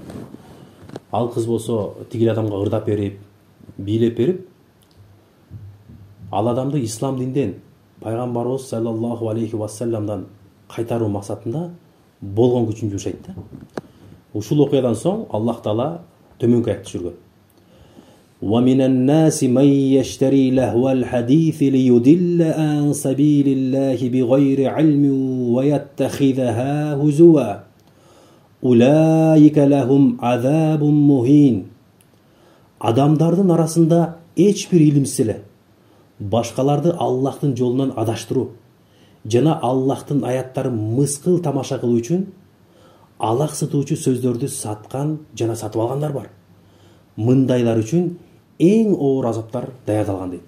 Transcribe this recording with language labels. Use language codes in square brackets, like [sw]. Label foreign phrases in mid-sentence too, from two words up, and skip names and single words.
[ky] Ал кыз болсо тигил адамга ырдап берип, бийлеп берип, ал адамды ислам динден пайгамбарыбыз [ar] صلى الله عليه وسلم [ky] кайтаруу максатында болгон күчүн жумшайт да. Ушул окуядан соң Аллах Таала төмөнкү аятты жүргөн. [ar] وَمِنَ النَّاسِ مَن يَشْتَرِي لَهْوَ الْحَدِيثِ لِيُضِلَّ عَن سَبِيلِ اللَّهِ بِغَيْرِ عِلْمٍ وَيَتَّخِذَهَا هُزُوًا أُولَئِكَ لَهُمْ عَذَابٌ مُهِينٌ. [ky] Адамдардын арасында эч бир илимсиз эле башкаларды Аллахтын жолунан адаштыруу жана Аллахтын аяттарын мыскыл тамаша кылуу үчүн алаксытуучу сөздөрдү саткан жана сатып алгандар бар. Мындайлар үчүн эң оор азаптар даярдалган дейт.